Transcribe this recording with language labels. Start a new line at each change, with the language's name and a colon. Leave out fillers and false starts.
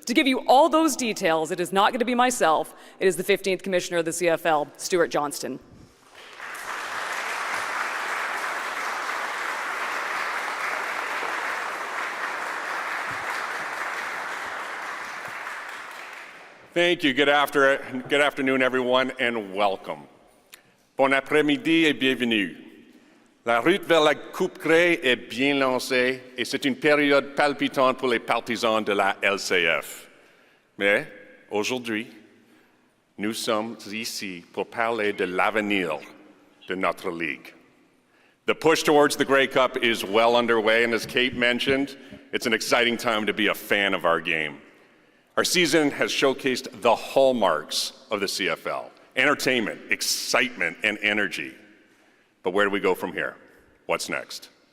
English: To give you all those details, it is not going to be myself. It is the 15th Commissioner of the CFL, Stuart Johnston. Thank you. Good afternoon, everyone, and welcome.
French: Bon après-midi et bienvenue. La route vers la Coupe Grey est bien lancée et c'est une période palpitante pour les partisans de la LCF. Mais aujourd'hui, nous sommes ici pour parler de l'avenir de notre ligue.
English: The push towards the Grey Cup is well underway, and as Kate mentioned, it's an exciting time to be a fan of our game. Our season has showcased the hallmarks of the CFL: entertainment, excitement, and energy. But where do we go from here? What's next?